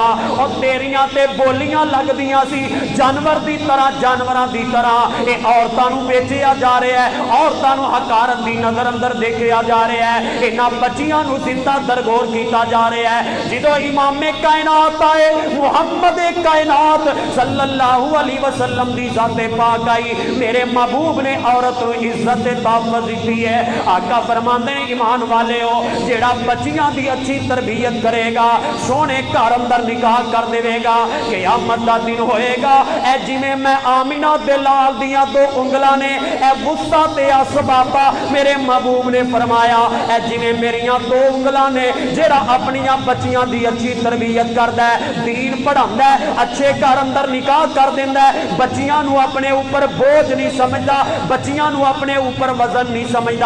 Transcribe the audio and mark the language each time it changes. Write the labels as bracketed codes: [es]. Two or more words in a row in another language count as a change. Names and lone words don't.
[pa] اور تیریاں تے بولیاں لگدیاں سی جانور دی طرح، جانوراں دی طرح. یہ عورتاں نوں ویچیا جا رہا ہے، عورتاں نوں حقارت دی نظر اندر دیکھیا جا رہا ہے، انہاں بچیاں نوں زندہ درگور کیا جا رہا ہے. جدوں امامِ کائنات آئے، محمد کائنات [ar] صلى الله عليه وسلم [pa] دی ذاتِ پاک آئی، میرے محبوب نے عورت نوں عزت تے طاقت دی ہے. آقا فرماندے نے ایمان والے ہو، جیہڑا بچیاں دی اچھی تربیت کرے گا، سوہنے گھر اندر نکاح کر دیوے گا، قیامت دا دن ہوئے گا. اے جویں میں آمنہ دے لال دیاں دو انگلاں نے، اے وسطیٰ تے سبابہ، میرے محبوب نے فرمایا اے جویں میریاں دو انگلاں نے، جیہڑا اپنیاں بچیاں دی اچھی تربیت کردا ہے، دین پڑھاندا ہے، اچھے گھر اندر نکاح کر دیندا ہے، بچیاں نوں اپنے اوپر بوجھ نہیں سمجھدا، بچیاں نوں اپنے اوپر وزن نہیں سمجھدا.